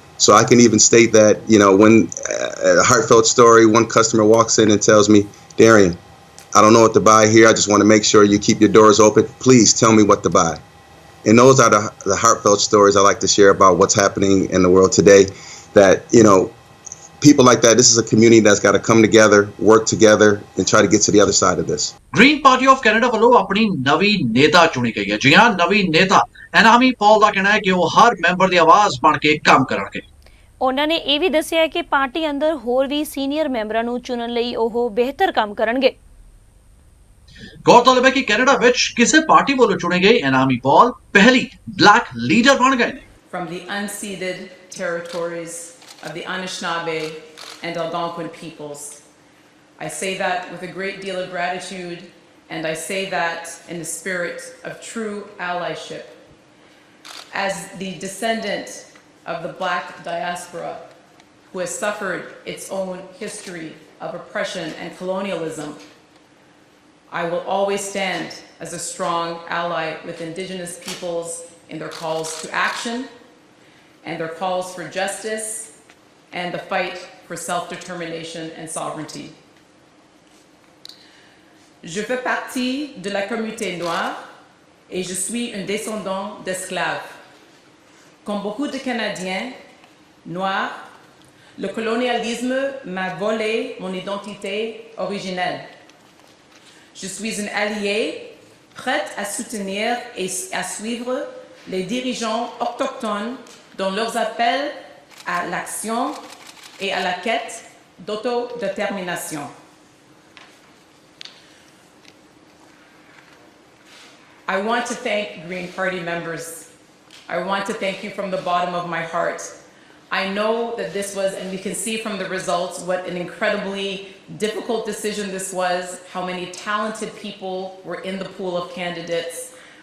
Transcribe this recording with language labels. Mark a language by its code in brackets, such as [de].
[en] So I can even state that, when a heartfelt story, one customer walks in and tells me, Darian, I don't know what to buy here. I just want to make sure you keep your doors open. Please tell me what to buy. And those are the heartfelt stories I like to share about what's happening in the world today. That, people like that, this is a community that's got to come together, work together, and try to get to the other side of this. [pa] Green party of Canada ਵੱਲੋਂ ਆਪਣੀ ਨਵੀਂ ਨੇਤਾ ਚੁਣੀ ਗਈ ਹੈ। ਜੀ ਹਾਂ, ਨਵੀਂ ਨੇਤਾ ਐਨਾਮੀ ਪੌਲ ਦਾ ਕਹਿਣਾ ਹੈ ਕਿ ਉਹ ਹਰ ਮੈਂਬਰ ਦੀ ਆਵਾਜ਼ ਬਣ ਕੇ ਕੰਮ ਕਰਨਗੇ। ਉਹਨਾਂ ਨੇ ਇਹ ਵੀ ਦੱਸਿਆ ਕਿ ਪਾਰਟੀ ਅੰਦਰ ਹੋਰ ਵੀ ਸੀਨੀਅਰ ਮੈਂਬਰਾਂ ਨੂੰ ਚੁਣਨ ਲਈ ਉਹ ਬਿਹਤਰ ਕੰਮ ਕਰਨਗੇ। ਗੌਰਤਲਬ ਹੈ ਕਿ ਕੈਨੇਡਾ ਵਿੱਚ ਕਿਸੇ ਪਾਰਟੀ ਵੱਲੋਂ ਚੁਣੇ ਗਏ ਐਨਾਮੀ ਪੌਲ ਪਹਿਲੀ ਬਲੈਕ ਲੀਡਰ ਬਣ ਗਏ ਨੇ। [en] From the unceded territories of the Anishinaabe and Algonquin peoples. I say that with a great deal of gratitude, and I say that in the spirit of true allyship. As the descendant of the Black diaspora who has suffered its own history of oppression and colonialism, I will always stand as a strong ally with Indigenous peoples in their calls to action and their calls for justice and the fight for self-determination and sovereignty. [fr] Je fais partie de la communauté noire et je suis un descendant d'esclaves. Comme beaucoup de Canadiens noirs, le colonialisme m'a volé mon identité originelle. Je suis une alliée prête à soutenir et à suivre les dirigeants autochtones dans leurs appels à l'action et à la quête d'autodétermination. [en] I want to thank Green Party members. I want to thank you from the bottom of my heart. I know that this was, and we can see from the results, what an incredibly difficult decision this was, how many talented people were in the pool of candidates.